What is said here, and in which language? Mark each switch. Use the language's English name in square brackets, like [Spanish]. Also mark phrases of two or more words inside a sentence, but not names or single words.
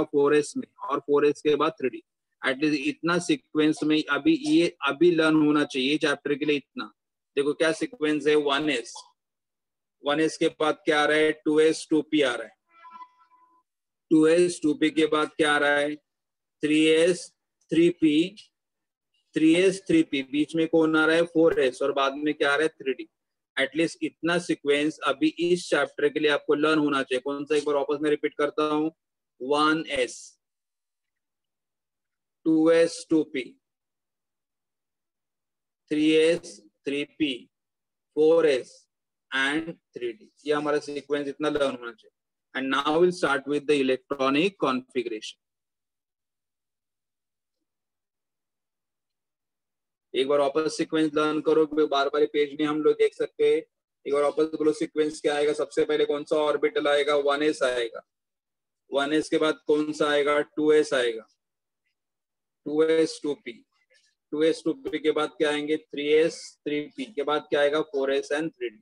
[Hindi] 4s में। और 4s के बाद 3d। एटलीस्ट इतना सीक्वेंस में अभी लर्न होना चाहिए चैप्टर के लिए इतना। देखो क्या सीक्वेंस है, 1s, 1s के बाद क्या आ रहा है, 2s 2p आ रहा है, 2s 2p के बाद क्या आ रहा है, 3s 3p, 3s 3p, बीच में कौन आ रहा है, 4s, और बाद में क्या आ रहा है, 3d। एटलीस्ट इतना सीक्वेंस अभी इस चैप्टर के लिए आपको लर्न होना चाहिए। कौन सा, एक बार वापस में रिपीट करता हूँ, 1s 2s 2p 3s 3p 4s and 3d, ये हमारा सीक्वेंस इतना लर्न होना चाहिए। [English] and now will start with the electronic configuration. [Hindi] एक बार वापस सीक्वेंस लर्न करो, बार बार पेज नहीं हम लोग देख सकते। एक बार वापस बोलो सीक्वेंस क्या आएगा, सबसे पहले कौन सा ऑर्बिटल आएगा, 1s आएगा, 1s के बाद कौन सा आएगा, 2s आएगा, 2s 2p, 2s 2p के बाद क्या आएंगे, 3s 3p के बाद क्या आएगा, 4s and 3d।